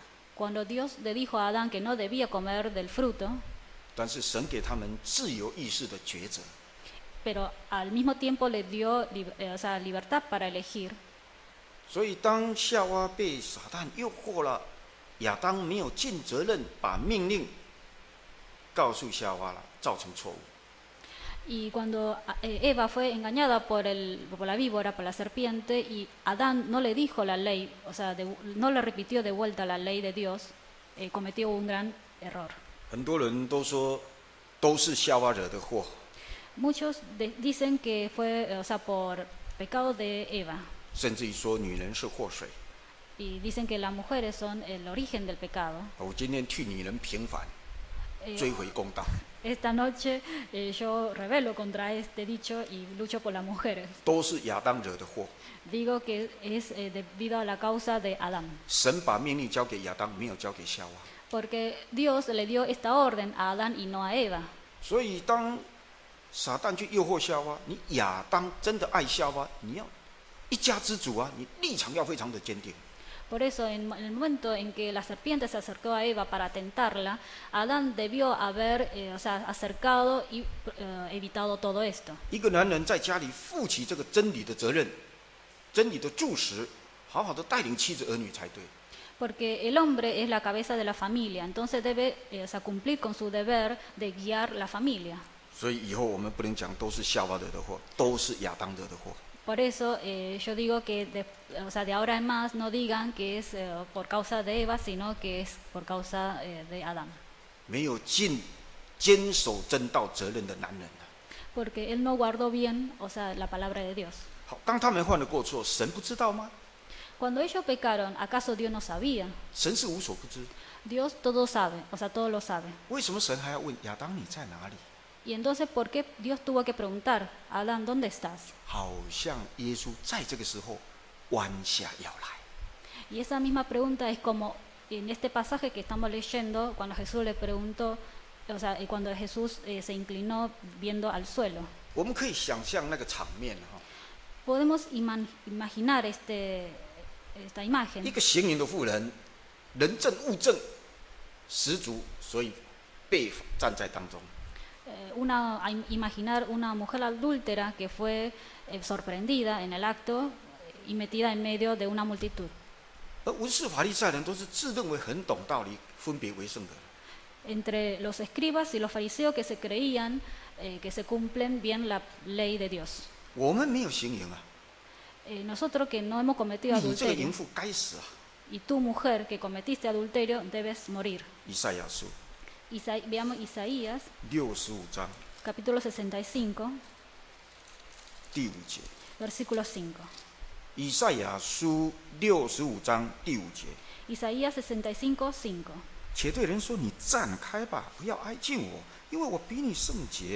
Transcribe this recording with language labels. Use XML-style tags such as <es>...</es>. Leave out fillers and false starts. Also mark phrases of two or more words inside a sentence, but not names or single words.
<es>cuando Dios le dijo a Adán que no debía comer del fruto,</es> <zh>但是神给他们自由意识的抉择。</zh> <es>pero al mismo tiempo le dio libertad para elegir.</es> <zh>所以当夏娃被撒旦诱惑了，亚当没有尽责任，把命令告诉夏娃了，造成错误。</zh> <es>Y cuando Eva fue engañada por la víbora, por la serpiente, y Adán no le dijo la ley, o sea, no le repitió de vuelta la ley de Dios, cometió un gran error.</es> <zh>很多人都说，都是夏娃惹的祸。</zh> <es>Muchos dicen que fue, o sea, por pecado de Eva,</es> <zh>甚至于说女人是祸水。</zh> <es>y dicen que las mujeres son el origen del pecado.</es> <zh>我今天替女人平反，追回公道。</zh> <es>Esta noche yo rebelo contra este dicho y lucho por las mujeres.</es> <zh>都是亚当惹的祸。</zh> <es>Digo que es debido a la causa de Adán.</es> <zh>神把命令交给亚当，没有交给夏娃。</zh> <es>Porque Dios le dio esta orden a Adán y no a Eva.</es> <zh>所以当撒旦去诱惑夏娃，你亚当真的爱夏娃，你要一家之主啊，你立场要非常的坚定。</zh> <es>Por eso, en el momento en que la serpiente se acercó a Eva para tentarla, Adán debió haber acercado y evitado todo esto.</es> <zh>一个男人在家里负起这个真理的责任，真理的柱石，好好的带领妻子儿女才对。</zh> <es>Porque el hombre es la cabeza de la familia, entonces debe cumplir con su deber de guiar la familia.</es> <zh>所以以后我们不能讲都是夏娃惹的祸，都是亚当惹的祸。</zh> <es>Por eso yo digo que de ahora en más no digan que es por causa de Eva, sino que es por causa de Adán.</es> <zh>没有坚守真道责任的男人啊。</zh> <es>Porque él no guardó bien, la palabra de Dios.</es> <zh>好，当他们犯了过错，神不知道吗？</zh> <es>Cuando ellos pecaron, ¿acaso Dios no sabía?</es> <zh>神是无所不知。</zh> <es>Dios todo sabe, todo lo sabe.</es> <zh>为什么神还要问亚当你在哪里？</zh> <es>Y entonces, ¿por qué Dios tuvo que preguntar, Adán, ¿dónde estás?</es> <zh>好像耶稣在这个时候弯下腰来。</zh> <es>Y esa misma pregunta es como en este pasaje que estamos leyendo, cuando Jesús le preguntó, cuando Jesús se inclinó viendo al suelo.</es> <zh>我们可以想象那个场面哈，</zh> <es>Podemos imaginar esta</es> <zh>一</zh> <es>imagen.</es> <zh>个行淫的妇人，人证物证十足，所以被站在当中。</zh> <es>Imaginar una mujer adúltera que fue sorprendida en el acto y metida en medio de una multitud.</es> <zh>而文士法利赛人都是自认为很懂道理、分别为圣的。</zh> <es>Entre los escribas y los fariseos que se creían que se cumplen bien la ley de Dios.</es> <zh>我们没有行淫啊，</zh> <es>Nosotros que no hemos cometido</es> <zh>你这个</zh> <es>adulterio,</es> <zh>淫妇该死啊！</zh> <es>y tú mujer que cometiste adulterio debes morir.</es> <zh>以赛亚书</zh> <es>Veamos Isaías,</es> <zh>65 章</zh> <es>capítulo 65,</es> <zh>第5节。</zh> <es>versículo 5.</es> <zh>以赛亚书65章第5节。</zh> <es>Isaías 65, 5.</es> <zh>且对人说：“你站开吧，不要挨近我，因为我比你圣洁。”</zh>